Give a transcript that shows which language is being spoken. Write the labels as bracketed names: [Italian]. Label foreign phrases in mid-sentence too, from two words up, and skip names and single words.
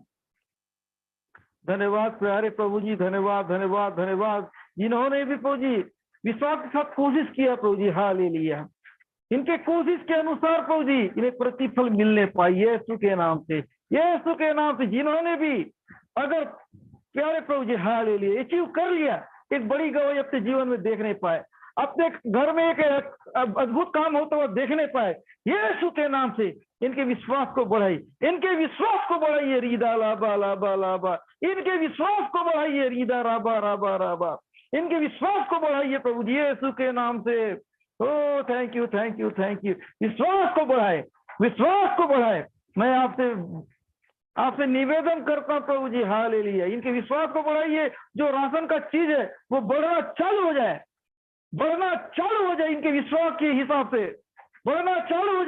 [Hindi] धन्यवाद प्यारे प्रभु जी, धन्यवाद धन्यवाद धन्यवाद, जिन्होंने भी प्रभु जी विश्वास के साथ कोशिश किया प्रभु जी, हालेलुया, इनके कोशिश के अनुसार प्रभु जी इन्हें प्रतिफल मिलने पाए यीशु के नाम से, यीशु के नाम से। जिन्होंने भी अगर प्यारे प्रभु जी हालेलुया अचीव कर लिया, एक बड़ी गवाही अपने जीवन में देखने पाए, अपने घर में एक अद्भुत काम होता हुआ देखने पाए, यीशु के नाम से इनके विश्वास को बढ़ाइए, इनके विश्वास को बढ़ाइए, रीदा लाबा लाबा लाबा, इनके विश्वास को बढ़ाइए, रीदा राबा राबा राबा, इनके विश्वास को बढ़ाइए प्रभु जी यीशु के नाम से। [English] O thank you thank you thank you, [Hindi] विश्वास को बढ़ाए, विश्वास को बढ़ाए। मैं आपसे निवेदन करता हूं प्रभु जी हालेलुया, इनके विश्वास को बढ़ाइए, जो राशन का चीज है वो बढ़ना चालू हो जाए, बढ़ना चालू हो जाए, इनके विश्वास के हिसाब से बढ़ना चालू हो जाए।